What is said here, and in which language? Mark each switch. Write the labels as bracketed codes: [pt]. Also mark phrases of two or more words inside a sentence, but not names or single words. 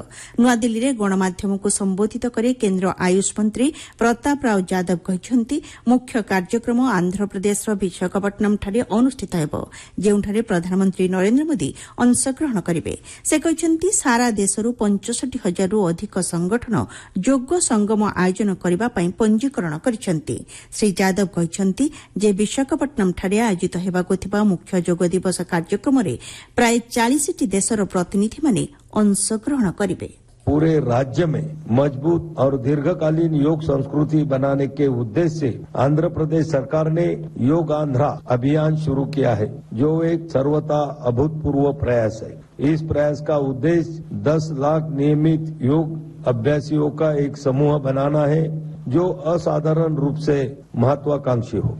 [or] ନୂଆଦିଲ୍ଲୀରେ ଗଣମାଧ୍ୟମକୁ ସମ୍ବୋଧିତ କରି କେନ୍ଦ୍ର ଆୟୁଷ ମନ୍ତ୍ରୀ ପ୍ରତାପ ରାଓ ଯାଦବ କହିଛନ୍ତି ମୁଖ୍ୟ କାର୍ଯ୍ୟକ୍ରମ ଆନ୍ଧ୍ରପ୍ରଦେଶର ବିଶାଖାପଟ୍ଟନମ୍ଠାରେ ଅନୁଷ୍ଠିତ ହେବ, ଯେଉଁଠାରେ ପ୍ରଧାନମନ୍ତ୍ରୀ ନରେନ୍ଦ୍ର ମୋଦି ଅଂଶଗ୍ରହଣ କରିବେ। ସେ କହିଛନ୍ତି ସାରା ଦେଶରୁ 65,000ରୁ ଅଧିକ ସଂଗଠନ ଯୋଗ ସଙ୍ଗମ ଆୟୋଜନ କରିବା ପାଇଁ ପଞ୍ଜୀକରଣ କରିଛନ୍ତି। ଶ୍ରୀ ଯାଦବ କହିଛନ୍ତି ଯେ ବିଶାଖାପଟ୍ଟନମ୍ଠାରେ ଆୟୋଜିତ ହେବାକୁ ଥିବା ମୁଖ୍ୟ ଯୋଗ ଦିବସ କାର୍ଯ୍ୟକ୍ରମରେ ପ୍ରାୟ 40ଟି ଦେଶର [hi] प्रतिनिधि अंशग्रहण करेंगे। पूरे राज्य में मजबूत और दीर्घकालीन योग संस्कृति बनाने के उद्देश्य से आंध्र प्रदेश सरकार ने योग आंध्रा अभियान शुरू किया है, जो एक सर्वथा अभूतपूर्व प्रयास है। इस प्रयास का उद्देश्य 10 लाख नियमित योग अभ्यासियों का एक समूह बनाना है, जो असाधारण रूप से महत्वाकांक्षी हो।